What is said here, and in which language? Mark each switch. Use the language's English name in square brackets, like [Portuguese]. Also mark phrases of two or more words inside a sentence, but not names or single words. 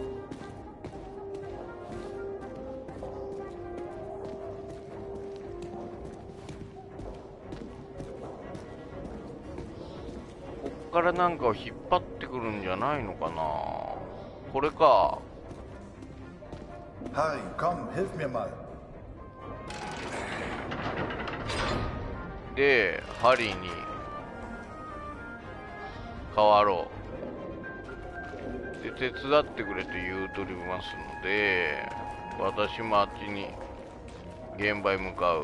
[Japanese] こっからなんかを引っ張ってくるんじゃないのかな。これか。 [German] Harry, komm, hilf mir mal. [Japanese] でハリーに変わろう。で手伝ってくれと言うとりますので、私もあっちに現場へ向かう。